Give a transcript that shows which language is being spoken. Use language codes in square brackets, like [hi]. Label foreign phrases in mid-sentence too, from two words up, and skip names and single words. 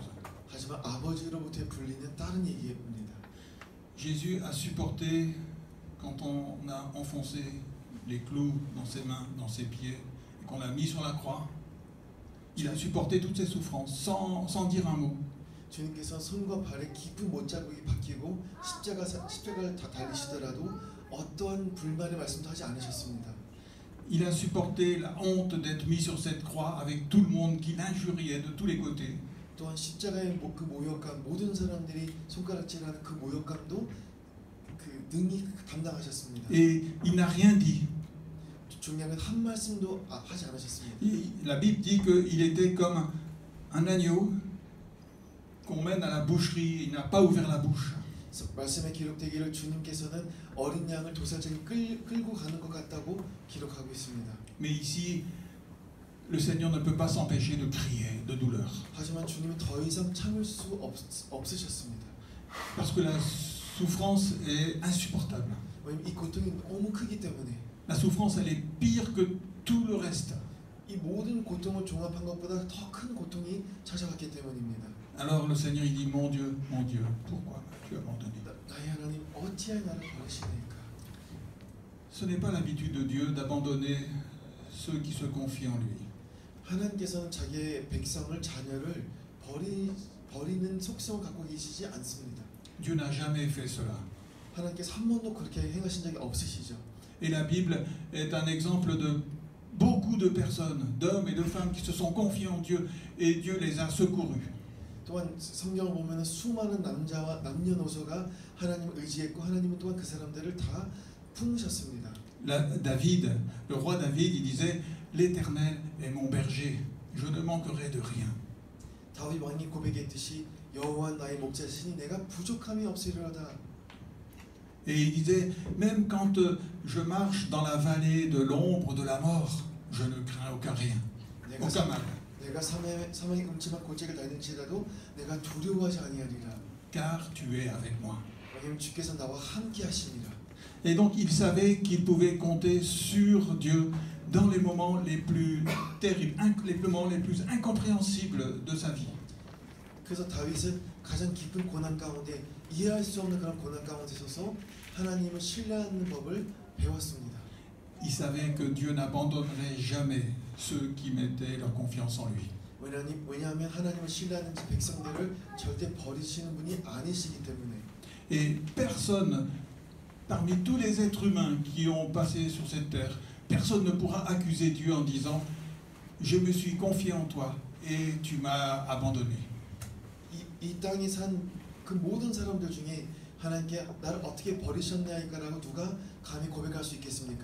[ko] 하지만 아버지로부터 불리는 다른 얘기입니다. [fr] Jésus a supporté quand on a enfoncé les clous dans ses mains, dans ses pieds, et qu'on l'a mis sur la croix. Il a supporté toutes ces souffrances sans dire un mot. [ko] 주님께서 손과 발에 깊은 못자국이 박히고 십자가를 다 달리시더라도 어떠한 불만의 말씀도 하지 않으셨습니다. [fr] Il a supporté la honte d'être mis sur cette croix avec tout le monde qui l'injuriait de tous les côtés. [ko] 또한 십자가의 그 모욕감, 모든 사람들이 손가락질하는 그 모욕감도 그 능히 감당하셨습니다. [fr] Et il n'a rien dit. [ko] 중요한 건 한 말씀도 하지 않으셨습니다. [fr] La Bible dit qu'il était comme un agneau qu'on mène à la boucherie. Il n'a pas ouvert la bouche. [ko] 말씀에 기록되기를 주님께서는 어린 양을 도살장에 끌고 가는 것 같다고 기록하고 있습니다. [fr] Mais ici, le Seigneur ne peut pas s'empêcher de crier de douleur. [ko] 하지만 주님은 더 이상 참을 수 없으셨습니다. [fr] Parce que la souffrance est insupportable. [ko] 왜냐면 이 고통이 너무 크기 때문에. [fr] La souffrance, elle est pire que tout le reste. [ko] 이 모든 고통을 종합한 것보다 더 큰 고통이 찾아왔기 때문입니다. [fr] Alors le Seigneur il dit mon Dieu, pourquoi m'as-tu abandonné? [ko] 나의 하나님 어찌하여 나를 버리시나이까? [fr] Ce n'est pas l'habitude de Dieu d'abandonner ceux qui se confient en lui. [ko] 하나님께서는 자기의 백성을 자녀를 버리는 속성을 갖고 계시지 않습니다. [fr] Dieu n'a jamais fait cela. [ko] 하나님께서 한 번도 그렇게 행하신 적이 없으시죠. [fr] Et la Bible est un exemple beaucoup de personnes, d'hommes et de femmes qui se sont confiés en Dieu et Dieu les a secourus. [ko] 또한 성경을 보면 수많은 남자와 남녀노소가 하나님을 의지했고 하나님은 또한 그 사람들을 다 품으셨습니다. [fr] David, le roi David, il disait « L'Éternel est mon berger, je ne manquerai de rien. » [ko] 다윗 왕이 고백했듯이 여호와 나의 목자시니 내가 부족함이 없으리로다. [fr] Et il disait « Même quand je marche dans la vallée de l'ombre de la mort, je ne crains aucun rien, aucun mal. » [ko] 내가 사망의 음침한 골짜기를 다닐지라도 내가 두려워하지 아니하리라. [fr] Car tu es avec moi. [ko] 왜냐하면 주께서 나와 함께 하시니라. [fr] Et donc il savait qu'il pouvait compter sur Dieu dans les moments les plus terribles, les moments les plus incompréhensibles de sa vie. [ko] 그래서 다윗은 가장 깊은 고난 가운데 이해할 수 없는 그런 고난 가운데 서서 하나님을 신뢰하는 법을 배웠습니다. [fr] Il savait que Dieu n'abandonnerait jamais ceux qui mettaient leur confiance en lui. [ko] 왜냐하면 하나님을 신뢰하는 백성들을 절대 버리시는 분이 아니시기 때문에. [fr] Et personne, parmi tous les êtres humains qui ont passé sur cette terre, personne ne pourra accuser Dieu en disant « Je me suis confié en toi et tu m'as abandonné. » [ko] 이 땅에 산 그 모든 사람들 중에 하나님께 나를 어떻게 버리셨나이까라고 누가 감히 고백할 수 있겠습니까?